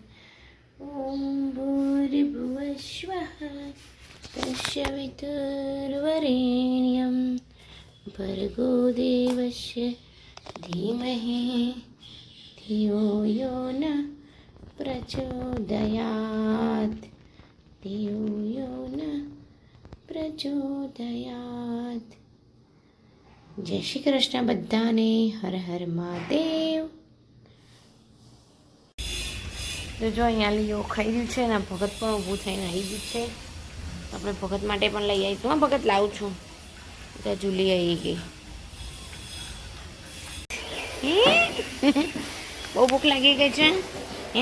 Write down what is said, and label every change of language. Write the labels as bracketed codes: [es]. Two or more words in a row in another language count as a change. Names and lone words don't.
[sa] ॐ भूर्भुवस्वः तस्य वितुर्वरेण्यं भर्गो देवस्य धीमहि धियो यो न प्रचोदयात् धियो यो न प्रचोदयात्। [gu] જય શ્રી કૃષ્ણ બધાને, હર હર મહાદેવ। તો જો અહીંયા લીઓ ખાઈ રહ્યું છે ને ભગત પણ ઊભું થઈને આવી ગયું છે। આપણે ભગત માટે પણ લઈ આવીશું। હા ભગત લાવું છું। તો જુલી આવી ગઈ। બહુ ભૂખ લાગી ગઈ છે હે?